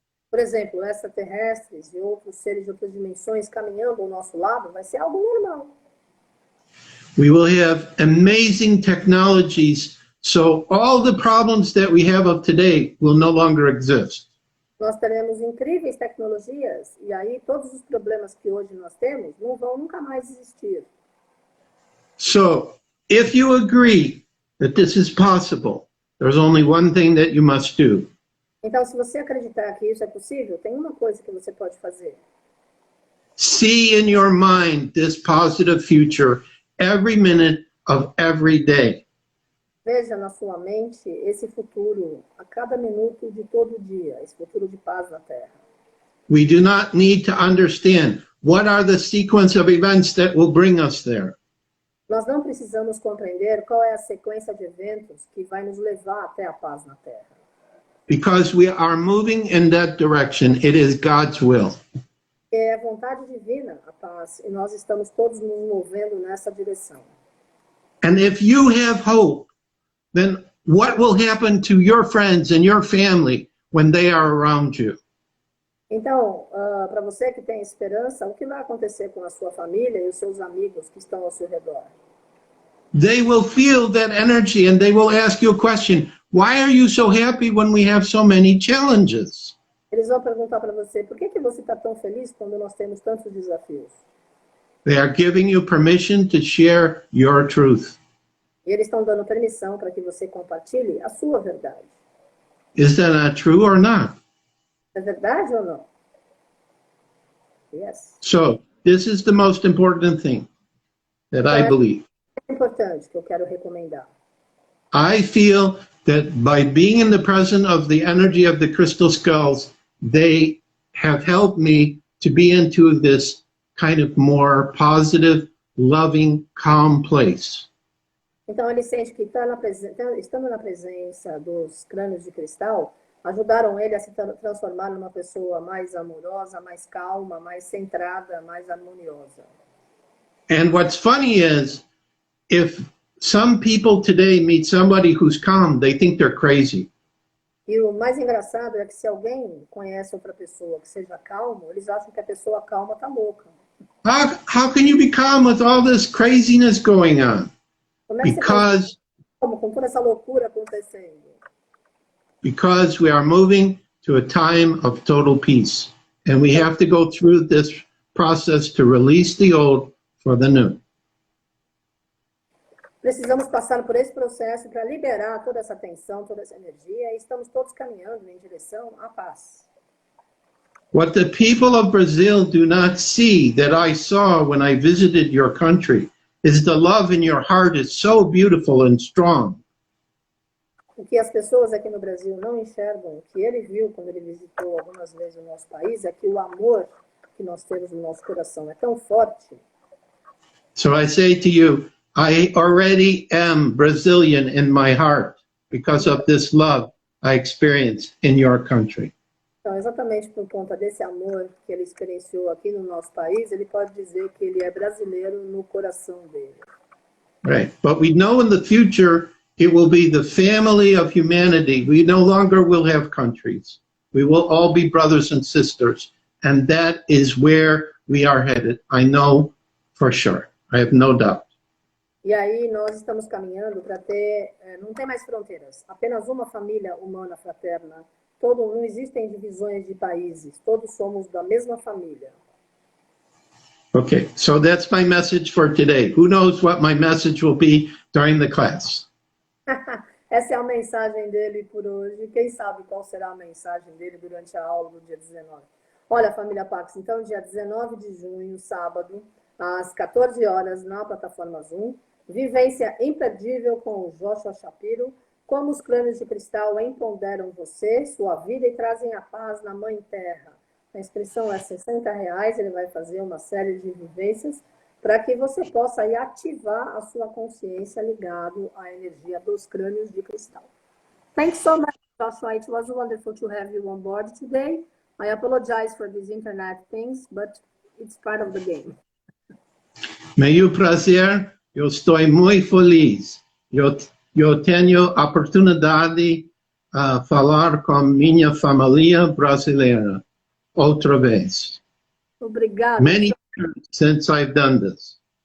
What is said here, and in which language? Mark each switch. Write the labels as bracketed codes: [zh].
[pt] Por exemplo, extraterrestres e outros seres de outras dimensões caminhando ao nosso lado vai ser algo normal. [en] We will have amazing technologies, so all the problems that we have of today will no longer exist. [pt] Nós teremos incríveis tecnologias e aí todos os problemas que hoje nós temos não vão nunca mais existir. [en] So, if you agree that this is possible, there's only one thing that you must do. [pt] Então, se você acreditar que isso é possível, tem uma coisa que você pode fazer. [en] See in your mind this positive future every minute of every day. [pt] Veja na sua mente esse futuro a cada minuto de todo dia, esse futuro de paz na Terra. [en] We do not need to understand what are the sequence of events that will bring us there. [pt] Nós não precisamos compreender qual é a sequência de eventos que vai nos levar até a paz na Terra. [en] Because we are moving in that direction. It is God's will. [pt] É a vontade divina, a paz, e nós estamos todos nos movendo nessa direção. [en] And if you have hope, then what will happen to your friends and your family when they are around you? [pt] Então, para você que tem esperança, o que vai acontecer com a sua família e os seus amigos que estão ao seu redor? [en] They will feel that energy and they will ask you a question. Why are you so happy when we have so many challenges? [pt] Eles vão perguntar para você, por que você está tão feliz quando nós temos tantos desafios? [en] They are giving you permission to share your truth. [pt] E eles estão dando permissão para que você compartilhe a sua verdade. [en] Is that not true or not? [pt] É verdade ou não? [en] Yes. So, this is the most important thing that I believe. [pt] É importante que eu quero recomendar. [en] I feel that by being in the presence of the energy of the crystal skulls, they have helped me to be into this kind of more positive, loving, calm place. [pt] Então ele sente que estando na presença dos crânios de cristal, ajudaram ele a se transformar numa pessoa mais amorosa, mais calma, mais centrada, mais harmoniosa. [en] And what's funny is, if some people today meet somebody who's calm, they think they're crazy. [pt] E o mais engraçado é que se alguém conhece outra pessoa que seja calmo, eles acham que a pessoa calma está louca. [en] How can you be calm with all this craziness going on? [pt] Como é que [en] Because, [pt] você pode com toda essa loucura acontecendo? [en] because we are moving to a time of total peace. And we have to go through this process to release the old for the new. [pt] Precisamos passar por esse processo para liberar toda essa tensão, toda essa energia, e estamos todos caminhando em direção à paz. [en] What the people of Brazil do not see that I saw when I visited your country is the love in your heart is so beautiful and strong. [pt] O que as pessoas aqui no Brasil não enxergam, o que ele viu quando ele visitou algumas vezes o nosso país, é que o amor que nós temos no nosso coração é tão forte. [en] So I say to you, I already am Brazilian in my heart because of this love I experienced in your country. [pt] Então, exatamente por conta desse amor que ele experienciou aqui no nosso país, ele pode dizer que ele é brasileiro no coração dele. [en] Right. But we know in the future it will be the family of humanity. We no longer will have countries. We will all be brothers and sisters. And that is where we are headed. I know for sure. I have no doubt. [pt] E aí nós estamos caminhando para ter, não tem mais fronteiras, apenas uma família humana fraterna. Não existem divisões de países, todos somos da mesma família. [en] Okay, so that's my message for today. Who knows what my message will be during the class? [pt] Essa é a mensagem dele por hoje. Quem sabe qual será a mensagem dele durante a aula do dia 19. Olha, família Pax, então dia 19 de junho, sábado, às 14 horas na plataforma Zoom. Vivência imperdível com o Joshua Shapiro. Como os crânios de cristal empoderam você, sua vida e trazem a paz na Mãe Terra. A inscrição é R$60, ele vai fazer uma série de vivências para que você possa aí ativar a sua consciência ligado à energia dos crânios de cristal. [en] Thanks so much, Joshua. It was wonderful to have you on board today. I apologize for these internet things, but it's part of the game. [pt] Meu prazer, eu estou muito feliz. Eu tenho a oportunidade de falar com minha família brasileira outra vez. Obrigada. [en] Many years since I've done this.